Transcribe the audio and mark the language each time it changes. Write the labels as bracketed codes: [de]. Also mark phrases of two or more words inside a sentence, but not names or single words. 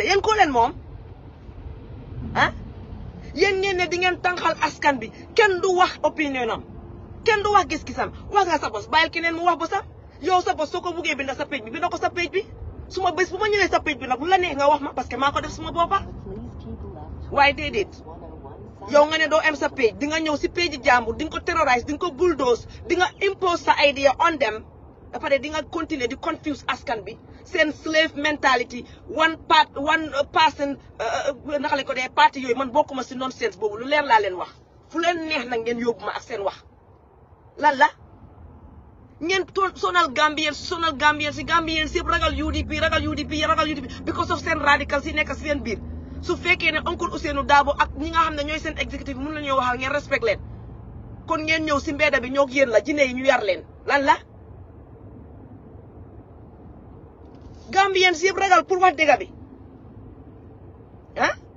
[wo] yéen koo leen moom ah yéen ngeen ne di ngeen tànqal askan bi kenn du wax opinion am kenn du wax gis-gisam wax nga sa bos bàyyil keneen mu wax bosam yow sa bos soo ko buggee binda sa page bi binda ko sa page bi suma bés bu ma ñëwee sa page bi nag lu la neex nga wax ma [fr] parce que [wo] maa ko def suma boppa waaye déedéet yow nga ne doo am sa page di nga ñëw si page jàmbur di nga ko terrorize di nga ko bulldoze di nga impose sa [en] idea on them [wo] ba pare di nga continuer di confuse askan bi seen [en] slave mentality one person [wo] naka lañ ko dee parti yooyu man bokkuma si nonsense boobu lu leer laa leen wax fu leen neex nag ngeen yóbbu ma ak seen wax lan la ngeen sonal Gambien si Gambien si ragal UDP [en] because of [wo] seen radical si nekk si seen biir su fekkee ne oncle Ousseynou Dabo ak ñi nga xam ne ñooy seen exécutif mun la ñoo waxal ngeen respect leen kon ngeen ñëw si mbedda bi ñoo yéen la jinne yi ñu yar leen lan la Gambien si yëpp ragal pour wax dëgg bi ah